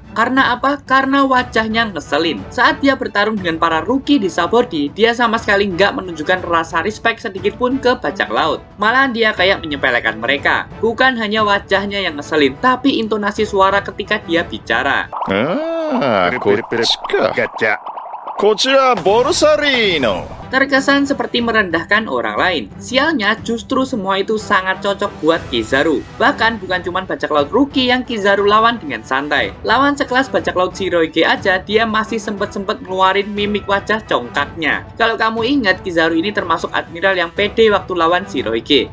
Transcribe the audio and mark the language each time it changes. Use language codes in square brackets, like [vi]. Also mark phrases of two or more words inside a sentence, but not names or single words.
[id] Karena apa? Karena wajahnya ngeselin. Saat dia bertarung dengan para rookie di Sabaody, dia sama sekali nggak menunjukkan rasa respect sedikit pun ke bajak laut. Malahan dia kayak menyepelekan mereka. Bukan hanya wajahnya yang ngeselin, tapi intonasi suara ketika dia bicara. [ja] こっちか。ガチャ。こちらボルサリーノ。 [id] Terkesan seperti merendahkan orang lain. Sialnya, justru semua itu sangat cocok buat Kizaru. Bahkan bukan cuma bajak laut rookie yang Kizaru lawan dengan santai. Lawan sekelas bajak laut Shirohige aja, dia masih sempet-sempet ngeluarin mimik wajah congkaknya. Kalau kamu ingat, Kizaru ini termasuk admiral yang pede waktu lawan Shirohige.